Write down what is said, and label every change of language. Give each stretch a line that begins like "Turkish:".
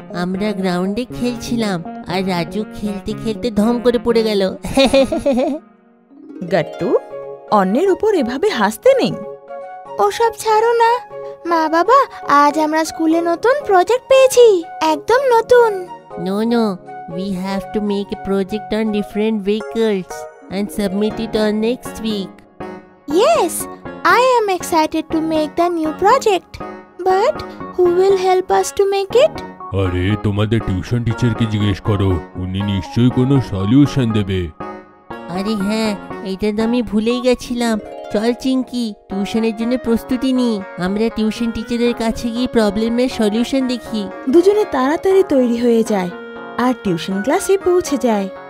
Bangla: আমরা গ্রাউন্ডে খেলছিলাম আর রাজু খেলতে খেলতে ধম করে পড়ে গেল। গাট্টু, অন্যের উপর এভাবে হাসতে নেই। ওসব ছাড়ো না মা বাবা, আজ আমরা স্কুলে নতুন প্রজেক্ট পেয়েছি, একদম নতুন।
English: No, we have to make a project on different vehicles and submit it on next week. Yes, I am excited to make the new project. But who will help us to make it?
Bangla: আরে তোমাদের tuition টিচারকে জিজ্ঞেস করো, উনি নিশ্চয়ই কোনো solution দেবে। আরে হ্যাঁ, এইটা তো আমি ভুলেই গেছিলাম। চল চিংকি, টিউশনের জন্য প্রস্তুতি নিই। আমরা টিউশন টিচারের কাছে গিয়ে প্রবলেমের সলিউশন দেখি। দুজনে তাড়াতাড়ি তৈরি হয়ে যায় আর টিউশন ক্লাসে পৌঁছে যায়।